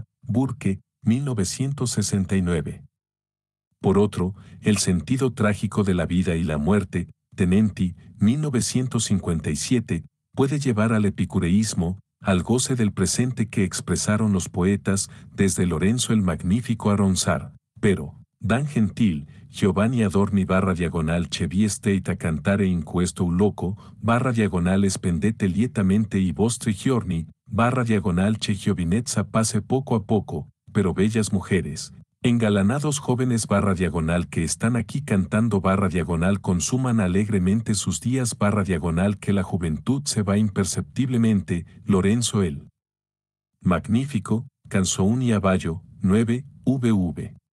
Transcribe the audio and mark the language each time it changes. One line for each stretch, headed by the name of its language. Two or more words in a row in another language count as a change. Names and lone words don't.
Spanish: Burke, 1969. Por otro, el sentido trágico de la vida y la muerte, Tenenti, 1957, puede llevar al epicureísmo, al goce del presente que expresaron los poetas, desde Lorenzo el Magnífico a Ronsard, pero, Dan Gentil,
Italian: Giovanni Adorni /che vi state a cantare in questo loco, /spendete lietamente i vostri giorni, /che giovinezza pase poco a poco,
Spanish: pero bellas mujeres, engalanados jóvenes que están aquí cantando consuman alegremente sus días que la juventud se va imperceptiblemente. Lorenzo el Magnífico, Canzoni a Bayo, 9, vv.